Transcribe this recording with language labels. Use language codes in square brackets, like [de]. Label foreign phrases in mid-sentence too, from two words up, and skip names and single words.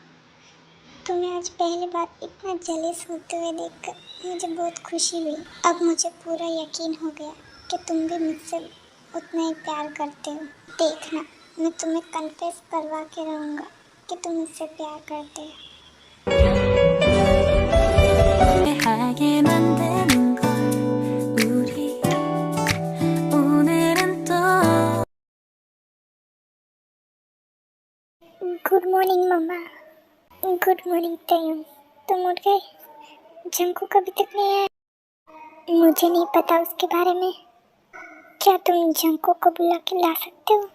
[hi] तुम्हें आज पहली बार इतना जेलस होते हुए देखकर मुझे बहुत खुशी हुई। अब मुझे पूरा यकीन हो गया कि तुम भी मुझसे उतना ही प्यार करते हो। देखना, मैं तुम्हें कन्फेस करवा के रहूँगा कि तुम मुझसे प्यार करते हो। [ko] 하게 만드는 걸 우리 오늘은 또 [en] good morning mamma. good morning [hi] तयम, तुम उठ गए? जंकू कभी तक नहीं आया? मुझे नहीं पता उसके बारे में। क्या तुम जंकू को बुला के ला सकते हो?